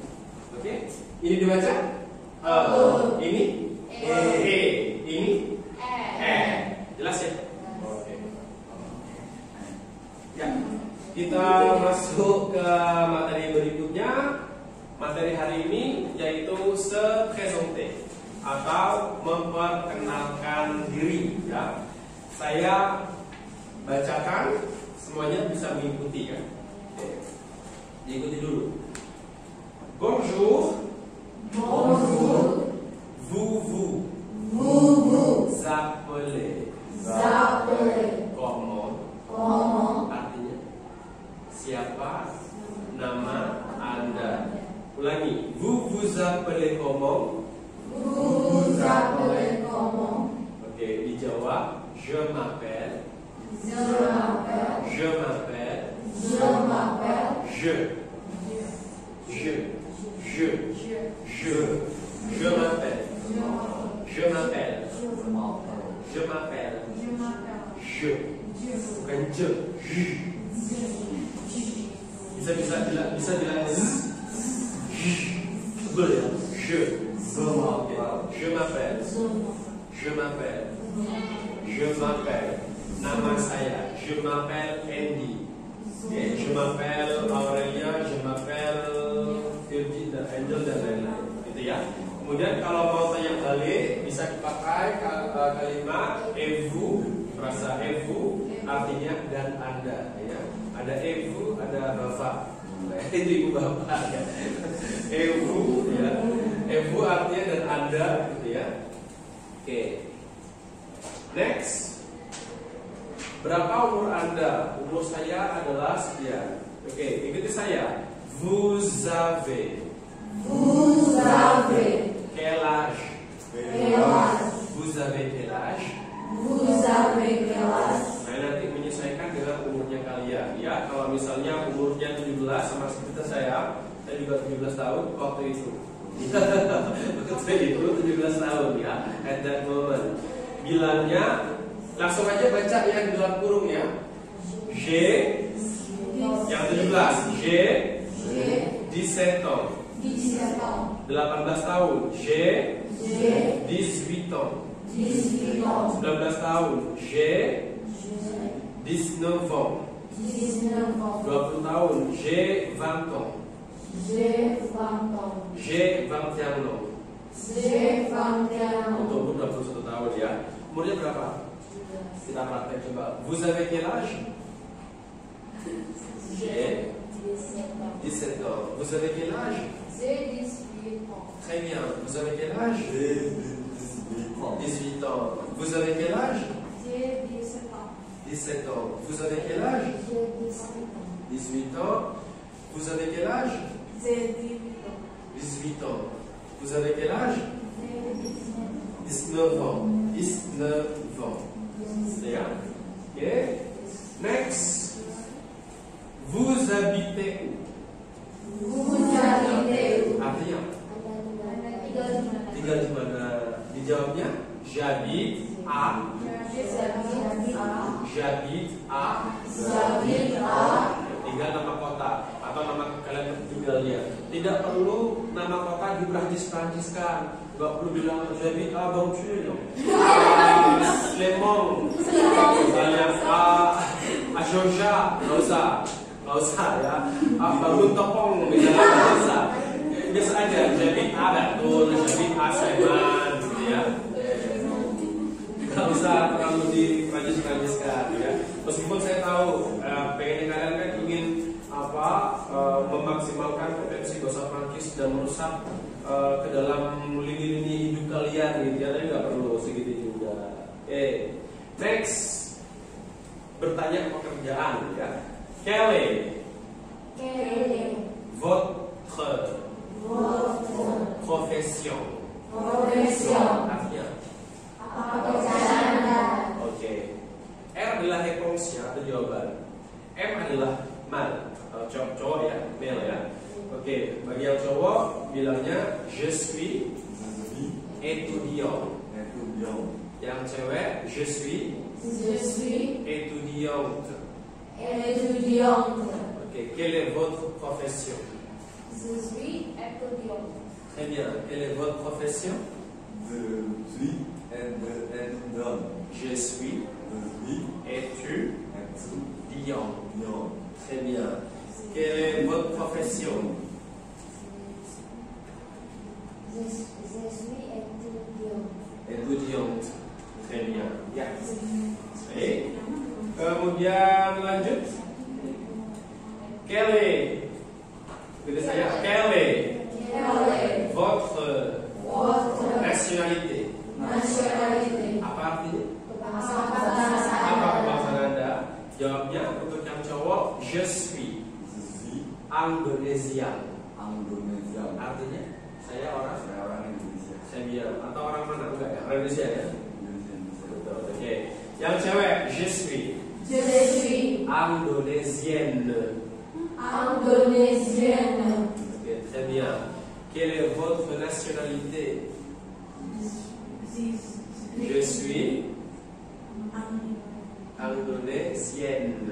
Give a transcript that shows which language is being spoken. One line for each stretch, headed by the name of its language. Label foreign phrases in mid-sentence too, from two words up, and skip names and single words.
Indonesian: Oke? Ini dibaca ini E. Ini E. Jelas ya? Oke. Ya. Kita masuk ke materi berikutnya. Materi hari ini yaitu
French: se présenter
Indonesian: atau memperkenalkan diri ya. Saya bacakan, semuanya bisa mengikuti ya. Oke. Diikuti dulu.
French: Bonjour. Bonjour. Vous appelez comment?
Indonesian: Artinya siapa nama Anda? Ulangi.
French: Vous appelez comment?
Indonesian: Oke, dijawab.
French: Je m'appelle. Je m'appelle.
Indonesian: Bukan je. Bisa bilang sebel ya.
French: Je m'appelle.
Indonesian: Nama saya.
French: Je m'appelle Andy. Je m'appelle Aurelia. Je m'appelle
Indonesian: Virgin dan Angel dan lain-lain. Gitu ya. Kemudian kalau mau tanya balik bisa dipakai kalimat vous, frasa vous artinya dan Anda ya. Ada vous, ada bapak. Itu ibu bapak ya. Vous ya. Vous artinya dan Anda gitu ya. Oke. Next. Berapa umur Anda? Umur saya adalah sekian. Oke, ikuti saya.
French: Vous avez. Quel âge? Vous avez quel âge?
Indonesian: Nah, nanti menyesuaikan dengan umurnya kalian ya. Kalau misalnya umurnya 17 sama seperti saya juga 17 tahun waktu itu. Waktu itu 17 tahun ya.
English: At that moment.
Indonesian: bilangnya langsung aja baca yang dalam kurung ya. J'ai yang 17.
French: J'ai 17 ans. 18 tahun. J'ai 18 ans. 19 tahun. J'ai 19 ans. 20 tahun. J'ai 20 ans. J'ai 21 ans.
Indonesian: Untuk umur 21 tahun ya. Umurnya berapa? Kita praktek coba.
French: Vous avez quel âge? J'ai 17 ans. Vous avez quel âge? Très bien. Vous avez quel âge? 18 ans. Vous avez quel âge? 17 ans. Vous avez quel âge? 18 ans. Vous avez quel âge? 18 ans. Vous avez quel âge? 19 ans. 19 ans.
Indonesian: Ya. Oke. Next.
French: Vous habitez où?
Indonesian: Artinya tinggal di mana?
French: Dijawabnya j'habite à. J'habite à.
Indonesian: Tinggal nama kota atau nama kalian tinggalnya. Tidak perlu nama kota diprancis-pranciskan. Gak perlu bilang
French: j'habite à Bantul,
Indonesian: Lemong, misalnya à Georgia, nggak usah ya. Bangun Topong, misalnya nggak usah. Biasa aja,
French: j'habite à Bantul, j'habite à Sleman,
Indonesian: gitu ya. Nggak usah terlalu diprancis-pranciskan ya. Meskipun saya tahu pengennya kalian kan ingin memaksimalkan potensi bahasa Prancis dan merusak ke dalam lini-lini hidup kalian gitu ya, tapi nggak perlu segitu juga. Next, bertanya pekerjaan ya.
French: Quelle est votre profession?
Indonesian: Artinya oke. R adalah réponse atau jawaban. M adalah mal atau cowok ya, male ya. Oke, bagi yang cowok bilangnya
French: je suis étudiant.
Indonesian: Yang cewek
French: je suis étudiante. Oke, quelle est votre profession? Je suis étudiante. Très bien. Quelle est votre profession? Je suis étudiant. Très bien. Quelle est votre profession? Je suis étudiante. Étudiante. Très bien.
Indonesian: Ya. Baik. Kemudian lanjut.
French: Quelle est votre nationalité?
Indonesian: Apa artinya? Apa kebangsaan Anda? Jawabnya untuk yang cowok
French: je suis Indonesian.
Indonesian: Artinya saya orang Indonesia. Saya bilang atau orang mana? Enggak ya, orang Indonesia ya. Betul. Oke. Yang cewek
French: je suis Indonesienne. Ok, très bien. Quelle est votre nationalité? Je suis Indonesienne.